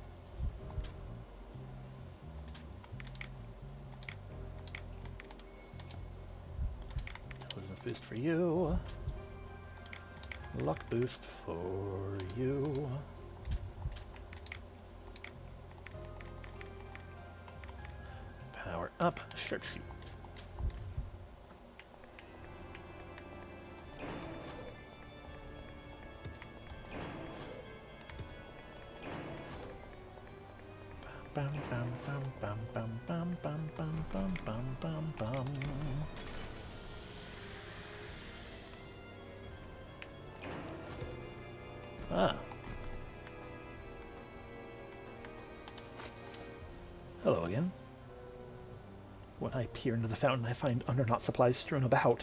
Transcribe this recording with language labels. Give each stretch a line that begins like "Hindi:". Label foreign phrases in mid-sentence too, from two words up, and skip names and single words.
English: Intelligence boost for you. Luck boost for you. Power up, sharpshoot. Bam bam bam bam bam bam bam bam bam bam bam bam. Ah. Hello again. When I peer into the fountain, I find Undernaut supplies strewn about.